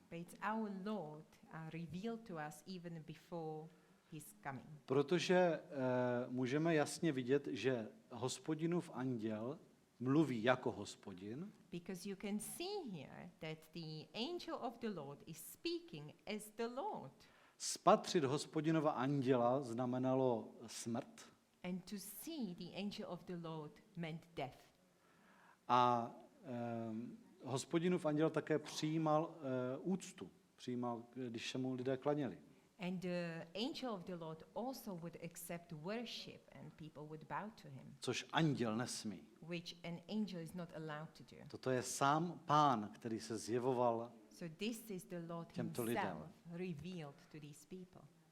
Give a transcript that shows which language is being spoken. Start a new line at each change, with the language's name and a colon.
English: but it's our Lord revealed to us even before his coming.
Czech: Protože můžeme jasně vidět, že Hospodinův anděl mluví jako Hospodin,
English: Because you can see here that the angel of the Lord is speaking as the Lord.
Czech: spatřit Hospodinova anděla znamenalo smrt
English: And to see the angel of the Lord meant death.
Czech: a Hospodinův anděl také přijímal úctu, přijímal, když se mu lidé klaněli.
English: And the angel of the Lord also would accept worship and people would bow to him,
Czech: Což anděl nesmí.
English: which an angel is not allowed to do.
Czech: Toto je sám Pán, který se zjevoval.
English: So this is the Lord
Czech: Těmto lidem.
English: himself revealed to these people.